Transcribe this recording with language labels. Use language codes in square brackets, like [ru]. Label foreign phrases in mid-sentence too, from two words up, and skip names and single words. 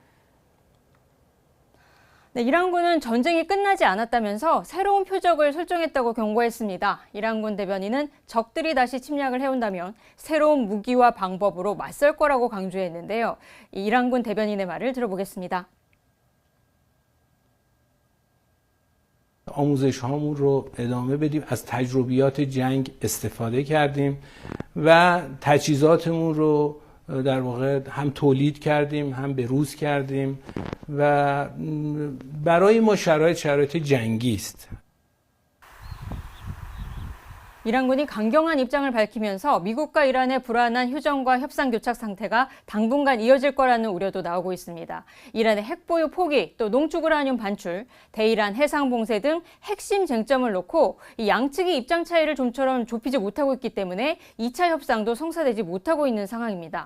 [ko] 네, 이란군은 전쟁이 끝나지 않았다면서 새로운 표적을 설정했다고 경고했습니다. 이란군 대변인은 적들이 다시 침략을 해온다면 새로운 무기와 방법으로 맞설 거라고 강조했는데요. 이 이란군 대변인의 말을 들어보겠습니다. [fa] آموزش هامون رو ادامه بدیم از تجربیات جنگ استفاده کردیم و تجهیزاتمون رو در واقع هم تولید کردیم هم بروز کردیم و برای ما شرایط جنگی است. [ko] 이란군이 강경한 입장을 밝히면서 미국과 이란의 불안한 휴전과 협상 교착 상태가 당분간 이어질 거라는 우려도 나오고 있습니다. 이란의 핵보유 포기, 또 농축우라늄 반출, 대이란 해상 봉쇄 등 핵심 쟁점을 놓고 이 양측이 입장 차이를 좀처럼 좁히지 못하고 있기 때문에 2차 협상도 성사되지 못하고 있는 상황입니다.